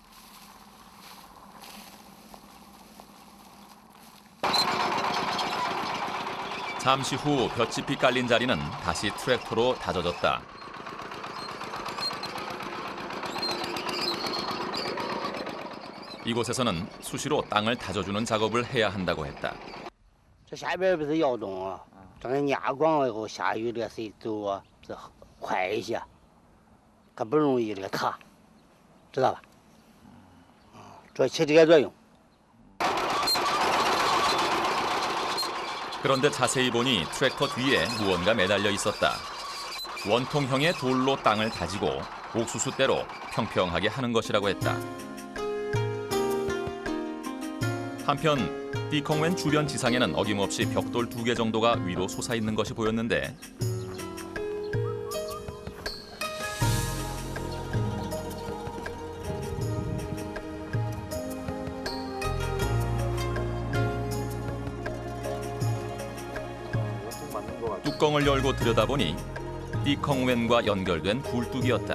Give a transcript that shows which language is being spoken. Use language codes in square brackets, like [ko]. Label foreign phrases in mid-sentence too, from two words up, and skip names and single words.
[ko] 잠시 후 볏짚이 깔린 자리는 다시 트랙터로 다져졌다. 이곳에서는 수시로 땅을 다져주는 작업을 해야 한다고 했다. [zh] 这下边不是窑洞啊，整个压光了以后，下雨这个水走啊，是快一些，可不容易这个塌，知道吧？这起这个作用。 [ko] 그런데 자세히 보니 트랙터 뒤에 무언가 매달려 있었다. 원통형의 돌로 땅을 다지고 옥수수대로 평평하게 하는 것이라고 했다. 한편 띠콩웬 주변 지상에는 어김없이 벽돌 2개 정도가 위로 솟아있는 것이 보였는데 뚜껑을 열고 들여다보니 띠콩웬과 연결된 굴뚝이었다.